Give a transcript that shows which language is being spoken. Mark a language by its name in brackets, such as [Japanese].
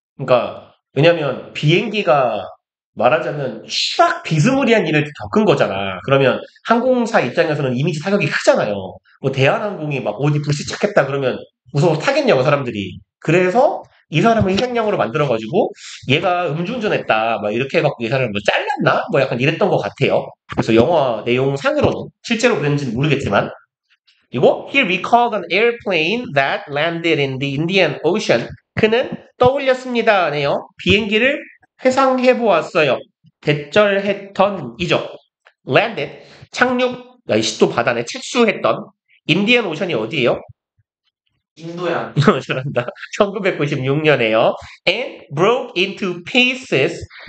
[Korean] 그러니까 왜냐면 비행기가 말하자면 쫙 비스무리한 일을 겪은 거잖아. 그러면 항공사 입장에서는 이미지 타격이 크잖아요. 뭐 대한항공이 막 어디 불시착했다 그러면 무서워서 타겠냐고 사람들이. 그래서 이 사람을 희생양으로 만들어가지고 얘가 음주운전했다 막 이렇게 해갖고 이 사람을 뭐 잘랐나? 뭐 약간 이랬던 것 같아요. 그래서 영화 내용상으로는 실제로 그랬는지는 모르겠지만 그리고 [English] he recalled an airplane that landed in the Indian Ocean. [Korean] 그는 떠올렸습니다네요. 비행기를 회상해 보았어요. 대절했던 이죠. landed 착륙 이씨 또 바다네 착수했던 인디언 오션이 어디예요? 인도양. 잘한다. 1996년에요. [English] and broke into pieces.